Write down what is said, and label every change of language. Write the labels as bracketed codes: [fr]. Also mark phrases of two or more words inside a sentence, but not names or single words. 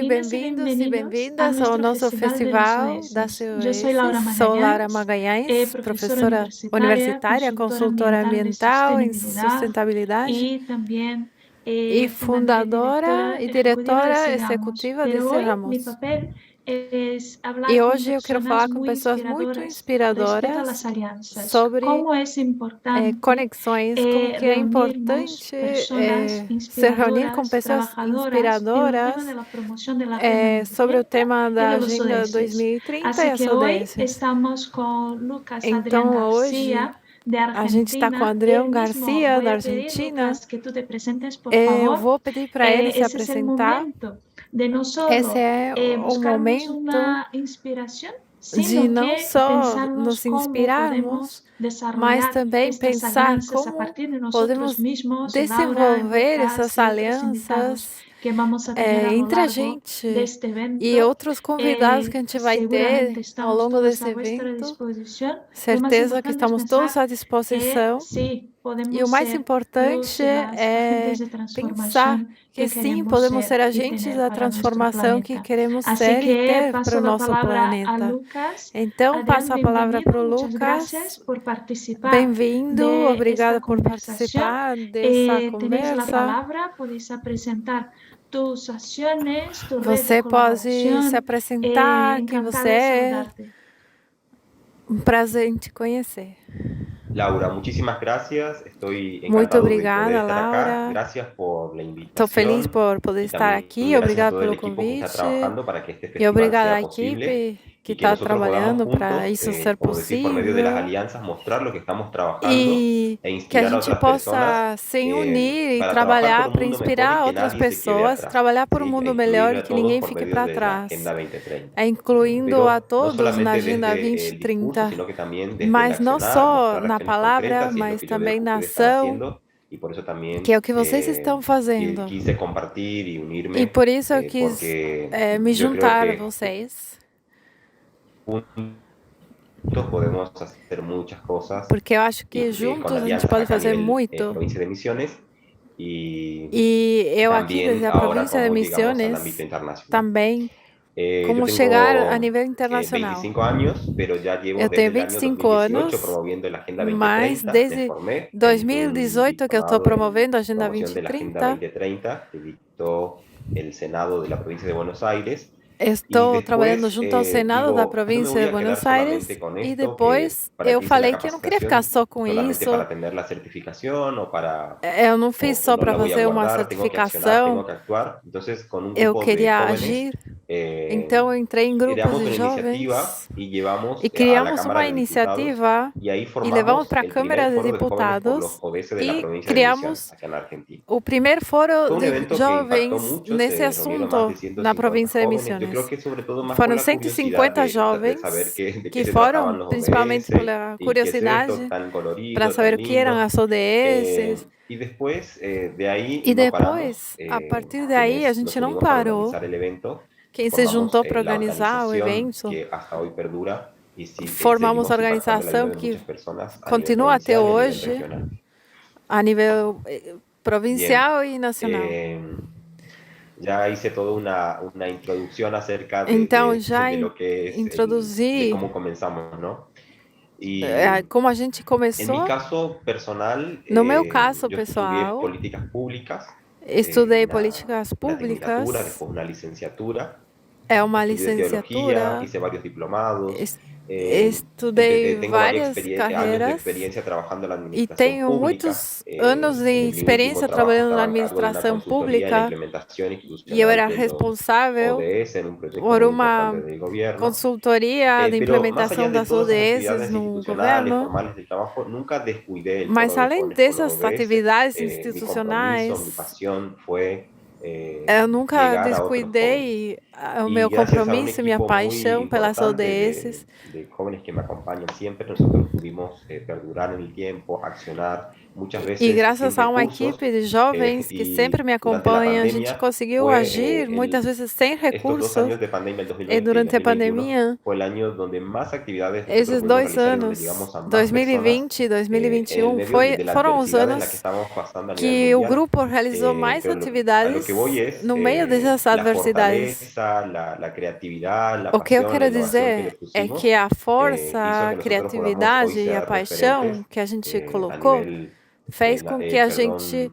[pt] bem-vindas e bem-vindos e bem-vindos a bem-vindas ao nosso nosso Festival Festival das das COEs. Eu sou Laura COEs. Sou Laura Magalhães, Magalhães, professora professora universitária, universitária, consultora ambiental em sustentabilidade e também e fundadora e diretora [es] Sigamos. [pt] executiva [es] Pero de hoy mi Cerramos. papel es hablar [pt] E [es] con [pt] hoje eu quero [es] personas [pt] falar com [es] muy [pt] pessoas muito [es] inspiradoras respecto a las [pt] inspiradoras [es] alianzas. [pt] sobre [es] Cómo es importante [pt] conexões, como que é [es] reunirnos [pt] importante [es] personas [pt] se reunir com [es] inspiradoras, [pt] pessoas [es] trabajadoras en el tema de [pt] inspiradoras [es] la promoción de la Agenda [pt] sobre o [es] 2030 [pt] tema [es] y [pt] da [es] de los [pt] Agenda [es] ODS. [pt] 2030 e [es] Así [pt] as [es] que hoy [pt] ODS. [es] estamos con Lucas Adrián [pt] Então, hoje, [es] García, de [pt] a gente está com o [es] Argentina. [pt] Adrião [es] Él mismo, [pt] Garcia, [es] voy [pt] da [es] a pedir, [pt] Argentina. [es] Lucas, que tú te presentes, por [pt] Eu [es] favor. [pt] vou pedir para ele se [es] Ese es el [pt] apresentar. [es] momento de no [pt] Esse [es] solo [pt] é o [es] buscarnos [pt] momento [es] una inspiración, [pt] de [es] sino [pt] não [es] que [pt] só [es] pensarnos [pt] nos [es] cómo [pt] inspirarmos, [es] podemos [pt] mas [es] desarrollar [pt] também [es] estas [pt] pensar [es] alianzas a [pt] como [es] partir de nosotros [pt] podemos [es] mismos, Laura, [pt] desenvolver [es] Lucas [pt] essas [es] y otros invitados [pt] alianças [es] que vamos a tener a lo [pt] entre a [es] largo de [pt] gente [es] este [pt] e [es] evento. [pt] outros convidados que a gente vai [es] Seguramente [pt] ter ao [es] estamos [pt] longo [es] todos [pt] desse [es] a vuestra [pt] evento. [es] disposición. Lo más [pt] Certeza que [es] importante es [pt] estamos todos [es] pensar [pt] à [es] que [pt] disposição. [es] sí, [pt] E o [es] podemos [pt] mais [es] ser luz [pt] importante [es] y las agentes [pt] é [es] de [pt] pensar [es] transformación [pt] que [es] que [pt] sim, [es] queremos [pt] podemos [es] ser [pt] ser [es] y [pt] agentes [es] tener [pt] da [es] para nuestro [pt] transformação que [es] planeta. [pt] queremos [es] Así [pt] ser e [es] que [pt] ter para [es] paso [pt] o [es] la [pt] nosso [es] palabra a [pt] planeta. [es] Lucas. [pt] Então, [es] Adrián, [pt] passo a palavra para [es] bienvenido. [pt] o [es] Muchas gracias [pt] Lucas. [es] por participar [pt] Bem-vindo, [es] de esta [pt] obrigada por [es] conversación. [pt] participar dessa [es] Tenéis la [pt] conversa. [es] palabra, podéis presentar tus acciones, tu red de [pt] Você pode se [es] colaboración. [pt] apresentar, quem você [es] Encantada de [pt] é. [es] saludarte. [pt] Um prazer em te conhecer. [es] Laura, muchísimas gracias. Estoy [pt] Muito [es] encantado de poder [pt] obrigada, [es] estar acá. [pt] Laura. [es] Gracias por la [pt] Estou feliz [es] invitación [pt] por poder [es] y [pt] estar [es] también [pt] aqui. [es] gracias a [pt] Obrigada [es] todo el [pt] pelo [es] equipo que está [pt] convite. [es] trabajando para que este [pt] E [es] festival [pt] obrigada à [es] sea posible [pt] equipe que [es] y que [pt] está [es] nosotros podamos [pt] trabalhando para [es] juntos, [pt] isso ser [es] como decir, por medio de las [pt] possível [es] alianzas, mostrar lo que estamos trabajando [pt] e e que a [es] inspirar a [pt] gente [es] otras personas [pt] possa se unir e [es] para trabajar por [pt] trabalhar [es] un [pt] para [es] mundo mejor y [pt] inspirar [es] que [pt] outras [es] nadie se quede [pt] pessoas, [es] atrás, [pt] trabalhar por um [es] ¿sí? E [pt] mundo [es] incluir [pt] melhor e [es] a [pt] que [es] todos [pt] ninguém [es] por [pt] fique [es] medio [pt] para [es] de la [pt] trás. [es] Agenda 2030. [pt] Incluindo a [es] Pero no [pt] todos na [es] solamente [pt] Agenda [es] desde el discurso, [pt] 2030, [es] sino que también desde el [pt] mas não [es] accionar, [pt] só [es] mostrar [pt] na [es] acciones [pt] palavra, [es] concretas, y es lo [pt] mas [es] que yo veo [pt] também [es] que [pt] na [es] ustedes están [pt] ação, [es] haciendo, y por eso también [pt] que é o que vocês estão fazendo. [es] quise compartir y [pt] E [es] unirme, [pt] por isso eu quis [es] porque [pt] me [es] yo creo [pt] juntar a [es] que [pt] vocês, [es] juntos podemos hacer muchas cosas, [pt] porque eu acho que [es] con [pt] juntos a gente [es] alianzas [pt] pode [es] acá a [pt] fazer [es] nivel [pt] muito. [es] provincia de Misiones, y [pt] E eu aqui, [es] también [pt] desde a [es] ahora [pt] província de [es] como llegamos al ámbito [pt] Missões, [es] internacional. [pt] também [es] Yo [pt] como chegar a [es] tengo [pt] nível internacional. [es] 25 años, pero ya llevo [pt] Eu [es] desde [pt] tenho [es] el año [pt] 25 [es] 2018 [pt] anos, [es] promoviendo la Agenda [pt] mas [es] 2030. Me [pt] desde [es] formé en un [pt] 2018 que eu estou [es] diplomado en [pt] promovendo a Agenda [es] promoción de la Agenda [pt] 2030. [es] 2030 que dictó el Senado de la provincia de Buenos Aires. [pt] Estou trabalhando junto ao Senado da [es] Digo, no me [pt] província [es] voy [pt] de [es] a quedar [pt] Buenos Aires [es] solamente con [pt] e [es] esto, que [pt] depois [es] para [pt] eu [es] que hice la [pt] falei que eu não queria ficar [es] capacitación [pt] só com [es] solamente [pt] isso. [es] para tener la certificación o para [pt] Eu não fiz só [es] no [pt] para [es] la voy a [pt] fazer uma [es] guardar, tengo que accionar, tengo [pt] certificação, [es] que actuar. Entonces, con un [pt] eu [es] grupo de [pt] queria [es] jóvenes, [pt] agir. Então eu entrei em grupos [es] creamos [pt] de [es] una iniciativa [pt] jovens [es] y llevamos [pt] e [es] a la [pt] criamos [es] Cámara [pt] uma [es] de Diputados [pt] iniciativa [es] y ahí [pt] e levamos [es] formamos [pt] para a [es] el primer [pt] Câmara de [es] foro de jóvenes por los [pt] Deputados [es] ODS de la [pt] e [es] provincia de Misiones, [pt] criamos [es] acá en Argentina. [pt] o primeiro [es] Fue [pt] foro [es] un [pt] de [es] evento que impactó [pt] jovens [es] mucho, [pt] nesse [es] se reunieron más de [pt] assunto na [es] 150 [pt] província de [es] jóvenes. Yo creo [pt] Missões. [es] que sobre todo más por [pt] Foram [es] la curiosidad [pt] 150 [es] de saber [pt] jovens [es] de qué [pt] que [es] se [pt] foram [es] trataban los [pt] principalmente [es] ODS [pt] pela [es] y qué es esto [pt] curiosidade [es] tan [pt] para [es] colorido, [pt] saber [es] tan [pt] o que eram [es] lindo. [pt] as ODS. [es] Y después de ahí [pt] E [es] no paramos. [pt] depois, a partir daí, a [es] Quienes nos [pt] gente não [es] unimos para [pt] parou. [es] organizar el evento, [pt] Quem se [es] formamos [pt] juntou para [es] la [pt] organizar o [es] organización [pt] evento, [es] que hasta hoy perdura y [pt] formamos a [es] seguimos impactando la vida [pt] organização [es] de [pt] que [es] muchas personas a nivel [pt] continua até [es] provincial y a nivel [pt] hoje, [es] regional. [pt] a nível [es] Bien, [pt] provincial e nacional. [es] ya hice toda una introducción acerca [pt] Então, já [es] de lo que es de [pt] introduzi [es] cómo comenzamos, ¿no? Y [pt] como a gente [es] en mi [pt] começou. [es] caso personal, [pt] No meu caso [es] yo estudié [pt] pessoal, [es] políticas públicas, [pt] estudei [es] una [pt] políticas [es] tecnicatura, [pt] públicas, [es] después una licenciatura, [pt] É uma [es] Estudié teología, [pt] licenciatura. [es] hice varios diplomados, es- eh, [pt] Estudei [es] tengo varios [pt] várias [es] años de [pt] carreiras [es] experiencia trabajando en la [pt] e [es] administración [pt] tenho [es] pública. [pt] muitos anos [es] En [pt] de [es] mi último [pt] experiência [es] trabajo [pt] trabalhando na [es] estaba a cargo de una [pt] administração [es] consultoría en la [pt] pública [es] implementación [pt] e eu [es] institucional [pt] era [es] de los [pt] responsável [es] ODS en un proyecto [pt] por [es] muy importante [pt] uma [es] del gobierno. [pt] consultoria de [es] Pero más allá [pt] implementação [es] de [pt] das [es] todas esas [pt] ODS [es] actividades [pt] no [es] institucionales, [pt] governo, [es] formales del trabajo, nunca descuidé el [pt] mas [es] foro de [pt] além [es] jóvenes por los [pt] dessas [es] ODS. [pt] atividades [es] Mi compromiso, mi [pt] institucionais, [es] pasión fue [pt] eu nunca [es] llegar a otros jóvenes. [pt] descuidei o meu [es] Y gracias a un [pt] compromisso e minha [es] equipo muy [pt] paixão pelas [es] importante [pt] ODS. [es] de jóvenes que me acompañan siempre, nosotros pudimos perdurar en el tiempo, accionar muchas [pt] E [es] veces sin [pt] graças a uma [es] recursos. [pt] equipe de jovens que sempre [es] Y [pt] me [es] durante la [pt] acompanha, a gente [es] pandemia [pt] conseguiu [es] fue [pt] agir muitas vezes sem [es] estos 2 [pt] recursos. [es] años de pandemia, el [pt] E [es] 2020 y el [pt] durante a [es] 2021, [pt] pandemia, [es] fue el año donde más actividades nosotros [pt] esses [es] pudimos [pt] 2 [es] realizar y donde [pt] anos, [es] llegamos a más personas [pt] 2020 e [es] en el [pt] 2021, [es] medio de la [pt] foram os [es] adversidad en la que [pt] anos [es] estábamos pasando a nivel [pt] que o [es] mundial. [pt] grupo realizou mais [es] Pero a lo que voy [pt] atividades [es] es [pt] no meio dessas [es] la [pt] adversidades. [es] fortaleza, la creatividad, la [pt] O que eu [es] pasión, la [pt] quero [es] innovación que le [pt] dizer é [es] pusimos [pt] que a [es] hizo [pt] força, [es] que [pt] a [es] nosotros podamos hoy [pt] criatividade e a [es] ser [pt] paixão [es] referentes [pt] que a gente [es] a [pt] colocou [es] nivel [pt] fez com que a gente